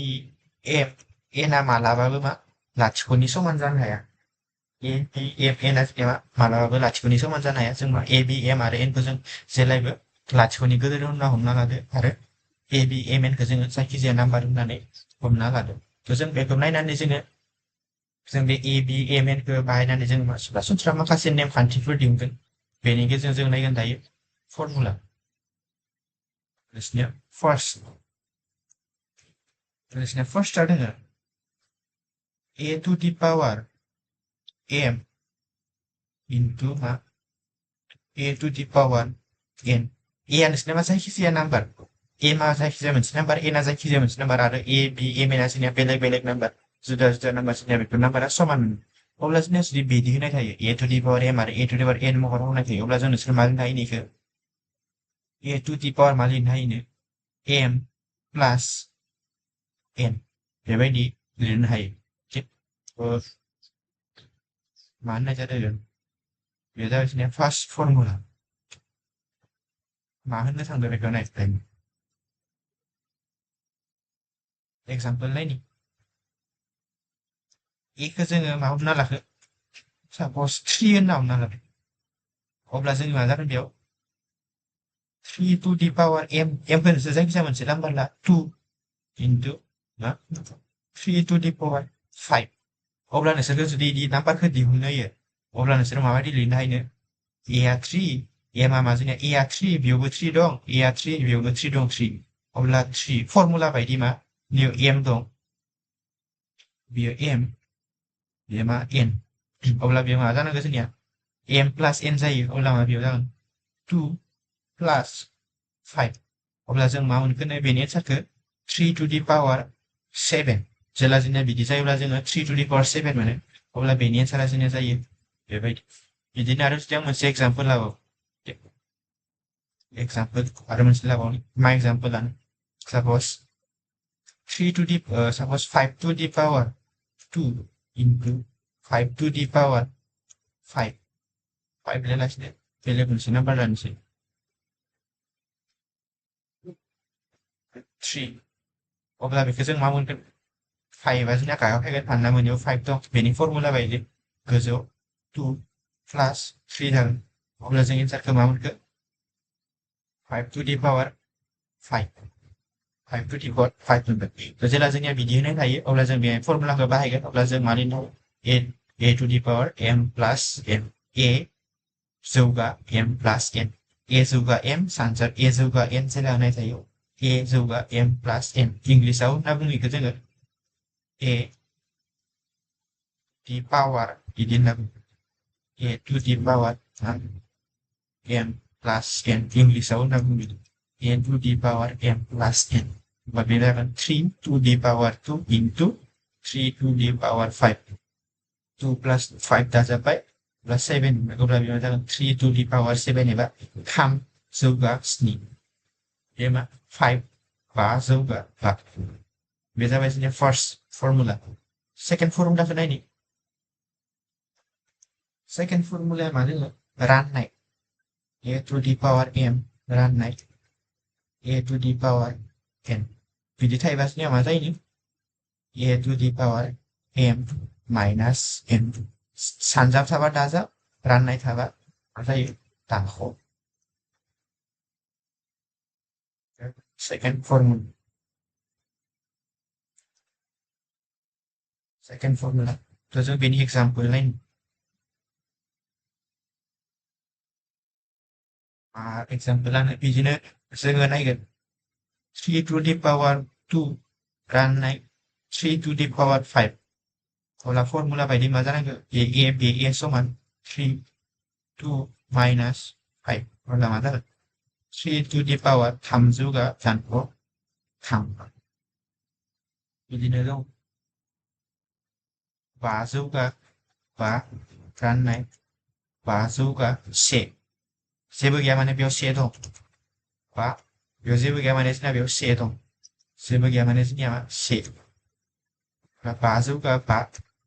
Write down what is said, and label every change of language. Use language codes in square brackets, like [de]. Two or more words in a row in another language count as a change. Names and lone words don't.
[brx] एम एनआ मालाबाबो मा लाथिख'नि समान जानो हाया ए बि एम एनआ मा मालाबाबो लाथिख'नि समान जानो हाया जों मा ए बि एम आरो एनखौ जों जेब्लायबो लाथिख'नि गोदोर होनना हमना लादो आरो ए बि एम एनखौ जोङो जायखिजाया नाम्बार होननानै हमना लादो थ' जों बेखौ नायनानै जोङो जों बे a b mn खौ बाहायनानै जों सरासनस्रा माखासे नेमखान्थिफोर दिहुनगोन बेनि गेजेरजों जों नायगोन दायो फर्मुला बिसोरनिया फार्स्टआ दोङो [en] a to the power m into [brx] मा [en] a to the power n [brx] a आ नोंसोरना मा जायखिजाया नाम्बार m आ जायखिजाया मोनसे नाम्बार n आ जायखिजाया मोनसे नाम्बार आरो a b mn आ जोंनिया बेलेग बेलेग नाम्बार जुदा जुदा नाम्बार जोंनिया बेफोर नाम्बारा समान अब्ला जोंनिया जुदि बिदि होनाय थायो [en] a to the power m [brx] आरो [en] a to the power n [brx] महर होनाय थायो अब्ला जों नोंसोर मा लिरनो हायो इखो [en] a to the power [brx] मा लिरनो हायो [en] m plus n [brx] बेबायदि लिरनो हायो मा होननाय जादों बे जाबाय जोंनिया फार्स्ट फर्मुला मा होननो थांदों बेखौ नायफिन एग्जाम्पल नायनि एखौ जोङो मा हमना लाखो सापज 3 होनना हमना लाबाय अब्ला जों मा जागोन बेयाव 3 [en] to the power m [brx] m खौ नोंसोर जायखिजाया मोनसे नाम्बार ला 2 into मा 3 [en] to the power 5 [brx] अब्ला नोंसोरखौ जुदि इदि नाम्बारखौ दिहुननो होयो अब्ला नोंसोर माबायदि लिरनो हायो a आ 3 m आ मा जोंनिया a आ 3 बेयावबो 3 दं a आ 3 बेयावबो 3 दं 3 अब्ला 3 फर्मुला बायदि मा बेयाव m दं बेयो m बेयो मा n अब्ला बेयाव मा जानांगौ जोंनिया [en] m plus n [brx] जायो अब्ला मा बेयाव जागोन 2 plus 5 अब्ला जों मा मोनगोन बेनि एन्सारखौ 3 [en] to the power 7 [brx] जेला जोंनिया बिदि जायोब्ला जोङो 3 [en] to the power 7 [brx] मोनो अब्ला बेनि एन्सारा जोंनिया जायो बेबायदि बिदिनो आरो जुदि आं मोनसे एग्जाम्पल लाबाव एग्जाम्पल आरो मोनसे लाबाव मा एग्जाम्पल लानो सापज 3 [en] to the suppose 5 to the power 2 into 5 to the power 5 [brx] 5 लासिनो बेलेग मोनसे नाम्बार लानोसै 3 अब्ला बेखौ जों मा मोनगोन 5 आ जोंना गाहायाव फैगोन मानोना मोनैयाव 5 दं बेनि फर्मुला बायदि गोजौआव 2 plus 3 जागोन अब्ला जों एन्सारखौ मा मोनखो 5 [en] to the power 5 [brx] 5 [en] to the power 5 [brx] मोनगोन जेला जोंनिया बिदि होनाय थायो अब्ला जों बे फर्मुलाखौ बाहायगोन अब्ला जों मा लिरनो हायो [en] a to the power m plus n [brx] a जौगा [en] m plus n [brx] a जौगा m सानजाब a जौगा n जेला होनाय थायो a जौगा [en] m plus n [brx] इंग्लिसाव होनना बुङो इखौ जोङो a [en] the power [brx] बिदि होनना बुङो [en] a to the power m plus n [brx] इंग्लिसाव होनना बुङो [en] a to [brx] the power m plus n होमबा बे जागोन 3 [en] to the power 2 into 3 to the power 5 [brx] 2 plus 5 दाजाबबाय plus 7 अब्ला बेयाव जागोन 3 [en] to the power 7 [brx] एबा 3 जौगा 7 बे मा 5 5 जौगा 5 बे जाबाय जोंनि फार्स्ट फर्मुला सेकेन्ड फर्मुलाखौ नायनि सेकेन्ड फर्मुलाया मा दोङो राननाय [en] a to the power m [brx] राननाय [en] a to the power n [brx] बिदि थायोबा जोंनिया मा जायो [en] a to the power m minus n [brx] सानजाब थाबा दाजाब राननाय थाबा मा जायो दानख' सेकेन्ड फर्मुला थ' जों बेनि एग्जाम्पल नायनो एग्जाम्पलानो बिदिनो जोङो नायगोन 3 [en] to the power 2 [brx] राननाय 3 [en] to the power 5 [brx] अब्ला फर्मुला बायदि मा जानांगौ बे a समान 3 2 minus 5 अब्ला मा जागोन 3 [en] to the power 3 [brx] जौगा दानख' 3 बिदिनो दं 5 जौगा 5 राननाय 5 जौगा 1 जेबो गैया माने बेयाव 1 दं 5 बेयाव जेबो गैया माने जोंना बेयाव 1 दं जेबो गैया माने जोंनिया 1 5 जौगा 5